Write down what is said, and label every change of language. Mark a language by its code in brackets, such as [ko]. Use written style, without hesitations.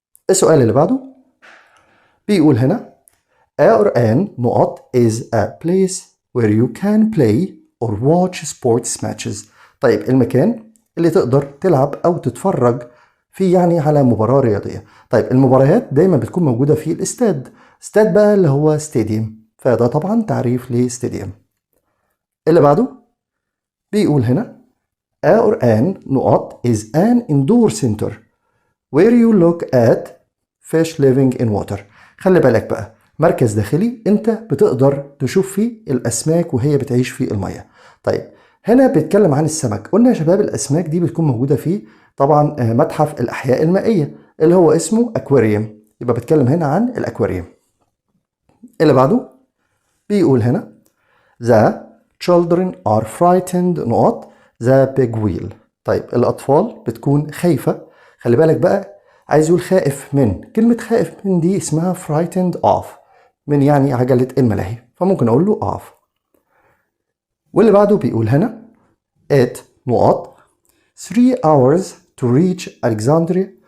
[ar] السؤال اللي بعده بيقول هنا [en] our an نقط is a place where you can play or watch sports matches. [ar] طيب المكان اللي تقدر تلعب أو تتفرج فيه يعني على مباراة رياضية. طيب المباريات دايما بتكون موجودة في الاستاد، استاد بقى اللي هو ستاديوم، فده طبعا تعريف لستاديوم. اللي بعده بيقول هنا [en] our an نقط is an indoor center where you look at fish living in water. [ar] خلي بالك بقى مركز داخلي انت بتقدر تشوف فيه الاسماك وهي بتعيش في المية. طيب هنا بيتكلم عن السمك. قلنا يا شباب الاسماك دي بتكون موجودة فيه طبعا متحف الاحياء المائية اللي هو اسمه اكواريوم، يبقى بتكلم هنا عن الاكواريوم. اللي بعده بيقول هنا [en] the children are frightened نقط the big wheel. [ar] طيب الأطفال بتكون خايفة، خلي بالك بقى عايز يقول خائف من، كلمة خائف من دي اسمها [en] frightened of، [ar] من يعني عجلة الملاهي، فممكن أقول له of. واللي بعده بيقول هنا [en] it نقط 3 hours to reach Alexandria.